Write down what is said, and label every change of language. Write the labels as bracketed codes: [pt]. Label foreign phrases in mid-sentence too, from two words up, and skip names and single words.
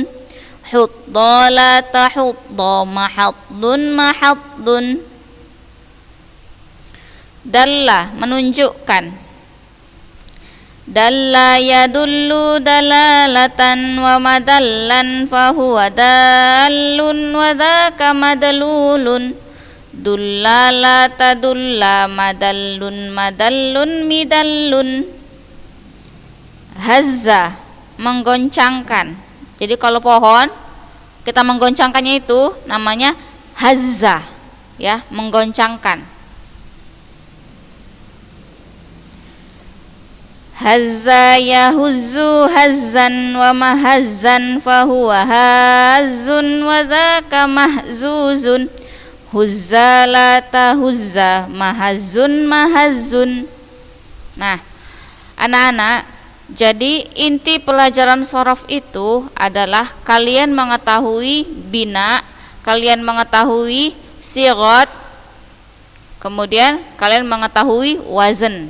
[ar] هُدَّ لا تَهُدَّ مَهَدٌّ مَهَدٌّ. [id] Dalla, menunjukkan. [ar] دَلَّ يَدُلُّ دَلالةً ومَدَلًّا فهو دالٌّ وذاك مَدْلُولٌ. دُلَّ لا تَدُلَّ مَدَلٌّ مَدَلٌّ مِدَلٌّ. Hazza, [id] menggoncangkan. Jadi kalau pohon kita menggoncangkannya itu namanya hazza, ya, menggoncangkan. [ar] هَزَّ يَهُزُّ هَزًّا ومَهَزًّا فهو هازٌّ وذاك مَهْزُوزٌ. هُزَّ لا تَهُزَّ مَهَزٌّ مَهَزٌّ. [id] Nah, anak-anak, jadi inti pelajaran shorof itu adalah kalian mengetahui bina, kalian mengetahui sigot, kemudian kalian mengetahui wazn.